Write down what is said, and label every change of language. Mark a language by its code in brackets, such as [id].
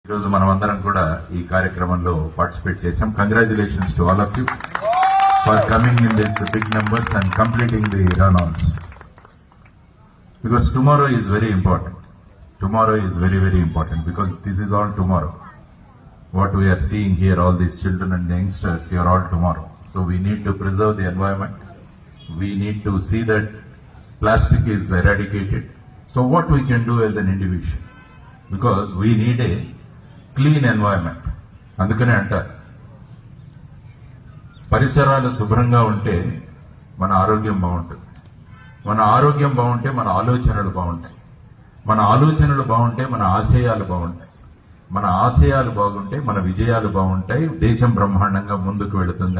[te] ఈరోజు మనమందరం కూడా ఈ కార్యక్రమంలో పార్టిసిపేట్ చేశాం. [en] Congratulations to all of you for coming in this big numbers and completing the run ons. Because tomorrow is very important. Tomorrow is very, very important because this is all tomorrow. What we are seeing here, all these children and youngsters, you are all tomorrow. So we need to preserve the environment. We need to see that plastic is eradicated. So what we can do as an individual? Because we need a clean environment. [te] అందుకనే అంటారు పరిసరాలు శుభ్రంగా ఉంటే మన ఆరోగ్యం బాగుంటుంది. మన ఆరోగ్యం బాగుంటే మన ఆలోచనలు బాగుంటాయి. మన ఆలోచనలు బాగుంటే మన ఆశయాలు బాగుంటాయి. మన ఆశయాలు బాగుంటే మన విజయాలు బాగుంటాయి. దేశం బ్రహ్మాండంగా ముందుకు వెళుతుంది.